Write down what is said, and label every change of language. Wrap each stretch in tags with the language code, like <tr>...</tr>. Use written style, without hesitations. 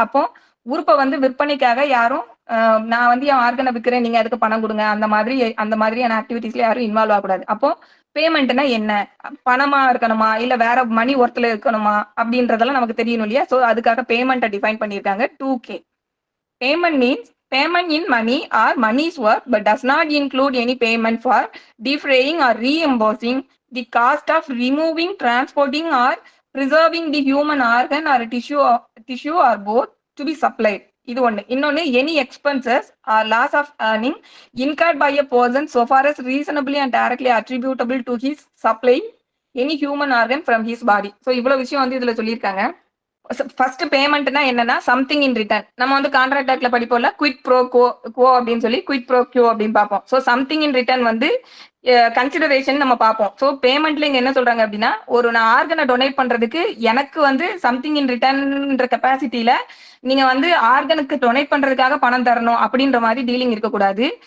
<ta>அப்போ உறுப்பை வந்து விற்பனைக்காக யாரும் நான் வந்து என் ஆர்கனை விற்கிறேன், நீங்க அதுக்கு பணம் கொடுங்க, அந்த மாதிரியான ஆக்டிவிட்டிஸ்ல யாரும் இன்வால்வ் ஆகக்கூடாது. அப்போ பேமெண்ட்னா என்ன, பணமா இருக்கணுமா இல்ல வேற மணி ஒர்த்ல இருக்கணுமா அப்படின்றதெல்லாம் நமக்கு தெரியணும் இல்லையா. ஸோ அதுக்காக பேமெண்ட்டை டிஃபைன் பண்ணியிருக்காங்க 2K.</ta> <en>Payment means payment in money or money's worth but does not include any payment for defraying or reimbursing the cost of removing, transporting or preserving the human organ or tissue or both to be supplied.</en> <ta>இது ஒண்ணு.</ta> <en>இன்னொன்னு, any expenses or loss of earning incurred by a person so far as reasonably and directly attributable to his supplying any human organ from his body.</en> <ta>So இவ்வளவு விஷயம் வந்து இதுல சொல்லியிருக்காங்க. First பேமெண்ட்னா என்னன்னா, something in return. நம்ம வந்து contract ஆக்ட்ல படிப்போம்ல, quit bro கோ அப்படின்னு சொல்லி, குவிட் ப்ரோ கியூ அப்படின்னு பார்ப்போம். ஸோ சம்திங் இன் ரிட்டர்ன் வந்து கன்சிடரேஷன் நம்ம பார்ப்போம். ஸோ பேமெண்ட்ல இங்க என்ன சொல்றாங்க அப்படின்னா, நான் ஆர்கனை டொனேட் பண்றதுக்கு எனக்கு வந்து சம்திங் இன் ரிட்டர்ன்ற கெப்பாசிட்டியில நீங்க வந்து ஆர்கனுக்கு டொனேட் பண்றதுக்காக பணம் தரணும் அப்படின்ற மாதிரி டீலிங் இருக்கக்கூடாது.</ta>